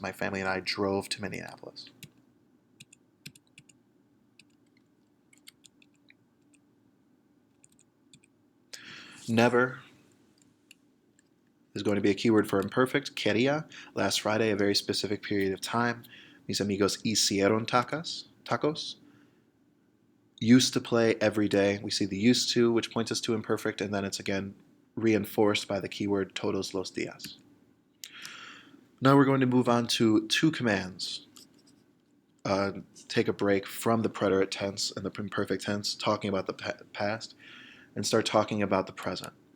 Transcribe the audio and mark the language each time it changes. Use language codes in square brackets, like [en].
[en] My family and I drove to Minneapolis. Never is going to be a keyword for imperfect. [es] Quería. [en] Last Friday, a very specific period of time. [es] Mis amigos hicieron tacos. [en] Used to play every day. We see the used to, which points us to imperfect, and then it's again reinforced by the keyword [es] todos los días. [en] Now we're going to move on to two commands. Take a break from the preterite tense and the imperfect tense, talking about the past, and start talking about the present.